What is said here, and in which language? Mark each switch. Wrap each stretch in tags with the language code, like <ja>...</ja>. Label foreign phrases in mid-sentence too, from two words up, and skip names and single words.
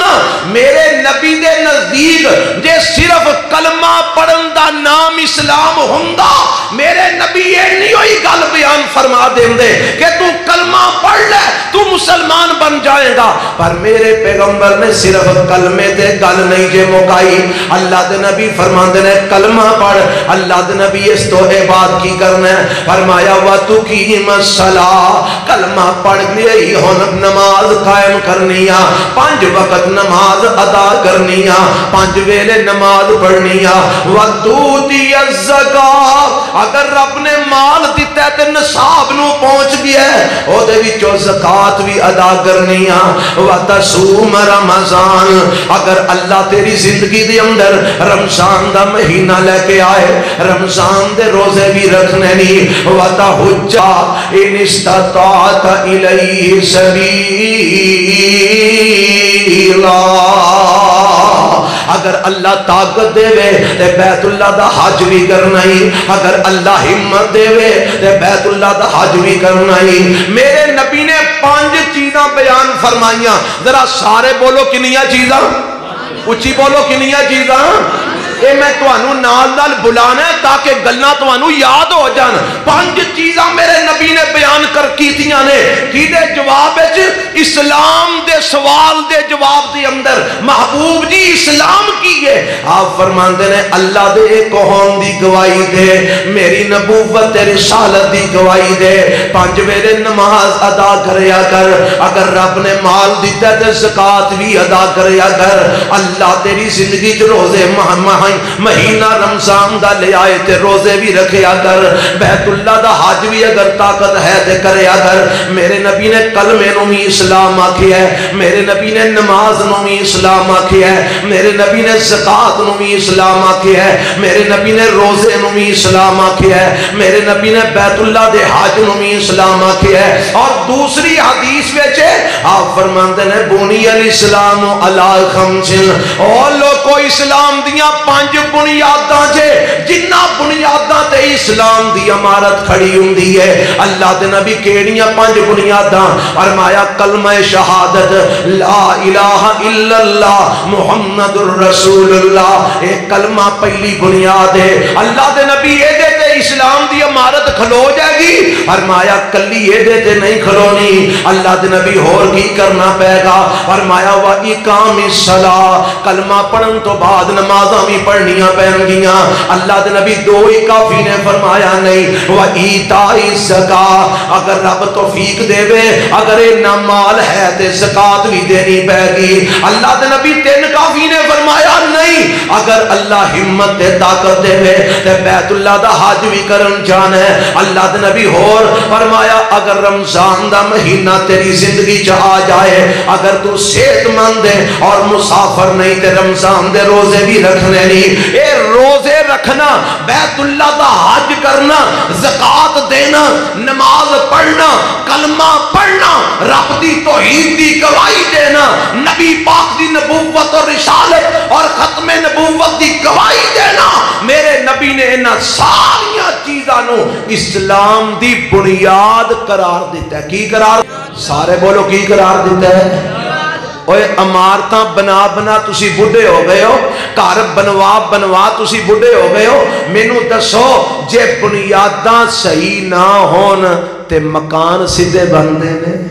<pa>میرے نبی دے نزدیک جے صرف کلمہ پڑھن دا نام اسلام ہوندا، میرے نبی یہ نہیں ہوئی گل بیان فرما دیندے کہ تو کلمہ پڑھ لے تو مسلمان بن جائے گا، پر میرے پیغمبر نے صرف کلمے تے گل نہیں جے مکائی۔ اللہ دے نبی فرماندے نے کلمہ پڑھ، اللہ دے نبی اس تو اے بات کی کرنا ہے، فرمایا</pa> <ar>وَتُقِيمَ الصَّلَاةَ،</ar> <pa>کلمہ پڑھ لئی ہن نماز قائم کرنیا، 5 وقت نماز ادا کرنیا، 5 ویلے نماز پڑھنیا،</pa> <ar>وَتُؤْتِيَ الزَّكَاةَ،</ar> <pa>اگر رب نے مال دیتا ہے تے نصاب نو پہنچ گیا ہے او دے وچوں زکات بھی ادا کرنیا،</pa> <ar>وَتَصُومَ رمضان،</ar> <pa>اگر اللہ تیری زندگی دے اندر رمضان دا مہینہ لے کے آئے رمضان دے روزے بھی رکھنے نہیں،</pa> <ar>وَتَحُجَّ إِنِ اسْتَطَعْتَ إِلَيْهِ سَبِيلًا،</ar> <pa>اگر اللہ طاقت دے وے تے بیت اللہ دا حج بھی کرنا ہی، اگر اللہ ہمت دے وے تے بیت اللہ دا حج بھی کرنا ہی۔ میرے نبی نے 5 چیزاں بیان فرمائیاں، ذرا سارے بولو کنیاں چیزاں، اچھی بولو کنیاں چیزاں، اے میں توانو نال نال بلانا ہے تاکہ گلنا توانو یاد ہو جان۔ 5 چیزاں میرے نبی نے بیان کر کیتیاں نے، کی دے جواب اسلام دے سوال دے جواب دے اندر محبوب جی اسلام کی ہے، آپ فرماندے نے اللہ دے کون دی گواہی دے، میری نبوت رسالت دی گواہی دے، 5 ویلے نماز ادا کریا کر، اگر رب نے مال دیتا تے زکات بھی ادا کریا کر، اللہ تیری زندگی چ روزے مہینہ رمضان دا لے آئے تے روزے بھی رکھیا کر، بیت اللہ دا حج بھی اگر طاقت ہے تے کریا کر۔ میرے نبی نے کلمے نو بھی اسلام آکھی ہے، میرے نبی نے نماز نو بھی اسلام آکھی ہے، میرے نبی نے زکات نو بھی اسلام آکھی ہے، میرے نبی نے روزے نو بھی اسلام آکھی ہے، میرے نبی نے بیت اللہ دے حج نو بھی اسلام آکھی ہے۔ اور دوسری حدیث وچ آپ فرماندے نے</pa> <ar>بنی الاسلام علی 5،</ar> <pa>اور لوگو اسلام دیاں 5 بنیاداں جے، جنہ بنیاداں تے اسلام دی عمارت کھڑی ہوندی ہے۔ اللہ دے نبی کیڑیاں 5 بنیاداں؟ فرمایا کلمہ شہادت</pa> <ar>لا الہ الا اللہ محمد الرسول اللہ،</ar> <pa>ایک کلمہ پہلی بنیاد ہے۔ اللہ دے نبی اے دے تے اسلام دی عمارت کھلو جائے گی؟ فرمایا کلی یہ دیتے نہیں کھلونی، اللہ دے نبی اور کی کرنا پائے گا؟</pa> <ar>فرمایا وَإِقَامِ الصَّلَاةِ،</ar> <pa>کلمہ پڑھن تو بعد نمازاں بھی پڑھنیاں پہن گیاں۔ اللہ دے نبی دو ہی کافی نے فرمایا نہیں،</pa> <ar>وَإِيتَاءِ الزَّكَاةِ،</ar> <pa>اگر رب توفیق دے وے اگر یہ مال ہے تے زکات بھی دینی پائے گی۔ اللہ دے نبی تین کافی نے فرمایا نہیں، اگر اللہ ہمت تے طاقت دے وے تے بیت اللہ دا حج بھی کرن جانا ہے۔ اللہ دے نبی اور فرمایا اگر رمضان دا مہینہ تیری زندگی چ آ جائے، اگر تو صحت مند ہے اور مسافر نہیں تے رمضان دے روزے بھی رکھنے نہیں، اے روزے رکھنا، بیت اللہ دا حج کرنا، زکات دینا، نماز پڑھنا، کلمہ پڑھنا، رب دی توحید دی گواہی دینا، نبی پاک دی نبوت اور رسالت اور ختم نبوت دی گواہی دینا، میرے نبی نے انہاں ساریاں چیزاں نو اسلام دی بنیاد قرار دیتا ہے۔ کی قرار؟ سارے بولو کی قرار دیتا ہے؟ اوے عمارتاں بنا بنا تسی بڑھے ہو گئے ہو، گھر بنوا بنوا تسی بڑھے ہو گئے ہو، مینوں دسو جے بنیاداں صحیح نہ ہون تے مکان سیدھے بندے نے؟</pa>